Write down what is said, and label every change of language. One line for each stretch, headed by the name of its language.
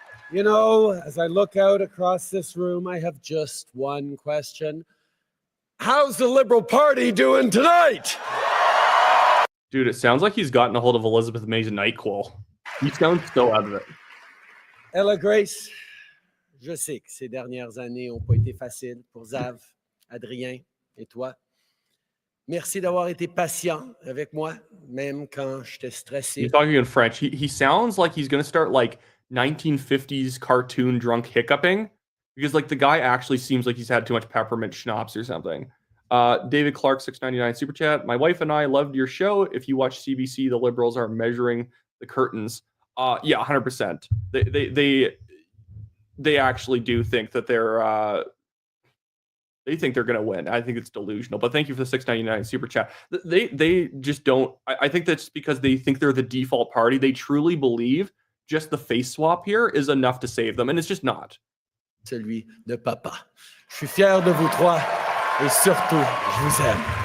English: You know, as I look out across this room, I have just one question. How's the Liberal Party doing tonight? Dude, it sounds like he's gotten a hold of Elizabeth May's NyQuil. He sounds so out of it.
French: Ella Grace, je sais que ces dernières années n'ont pas été faciles pour Zav, Adrien et toi. Merci d'avoir été patient avec moi, même quand j'étais stressé.
English: He's talking in French. He sounds like he's going to start like 1950s cartoon drunk hiccuping. because like the guy actually seems like he's had too much peppermint schnapps or something. David Clark, 6.99 super chat. My wife and I loved your show. If you watch CBC, the Liberals are measuring the curtains. Yeah, 100%. They actually do think that they think they're going to win. I think it's delusional. But thank you for the 6.99 super chat. They just don't. I think that's because they think they're the default party. They truly believe just the face swap here is enough to save them, and it's just not.
French: Celui de papa. Je suis fier de vous trois et surtout, je vous aime.